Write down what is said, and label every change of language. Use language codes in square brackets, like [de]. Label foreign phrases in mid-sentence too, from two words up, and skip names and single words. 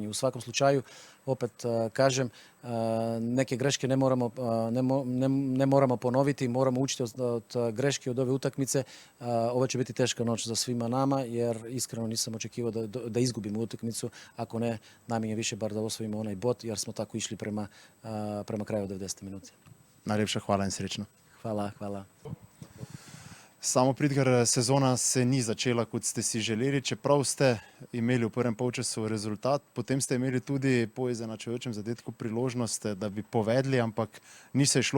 [hr] U svakom slučaju, opet kažem, neke greške ne moramo ponoviti, moramo učiti od greške od ove utakmice. Ovo će biti teška noć za svima nama, jer iskreno nisam očekivao da izgubimo utakmicu, ako ne, nam je više bar da osvojimo onaj bod, jer smo tako išli prema kraju 90 minuta. [sl] Najlepša hvala in srečno. Hvala. Samo Pridgar, sezona se ni začela, kot ste si želeli, čeprav ste imeli v prvem polčasu rezultat, potem ste imeli tudi po izenačujočem zadetku priložnost, da bi povedli, ampak ni se šlo.